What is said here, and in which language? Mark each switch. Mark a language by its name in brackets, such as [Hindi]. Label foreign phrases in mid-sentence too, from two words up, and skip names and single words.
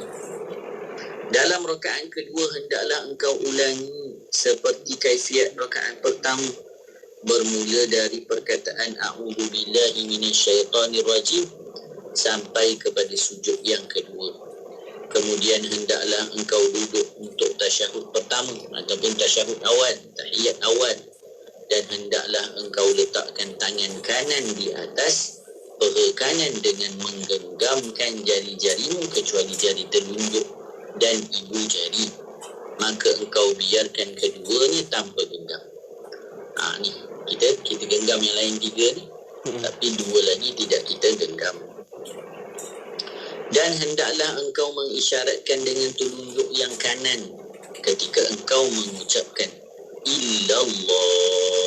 [Malay] Dalam rakaat kedua hendaklah engkau ulangi seperti kaifiat rakaat pertama, bermula dari perkataan [Arabic] أعوذ بالله من الشيطان الرجيم [Malay] sampai kepada sujud yang kedua. Kemudian hendaklah engkau duduk untuk tasyahud pertama ataupun tasyahud awal, tahiyat awal, dan hendaklah engkau letakkan tangan kanan di atas paha kanan dengan menggenggamkan jari-jarimu kecuali jari telunjuk dan ibu jari. Maka engkau biarkan keduanya tanpa genggam. Ni kita genggam yang lain tiga ni, tapi dua lagi tidak kita genggam. Dan hendaklah engkau mengisyaratkan dengan telunjuk yang kanan ketika engkau mengucapkan illallah.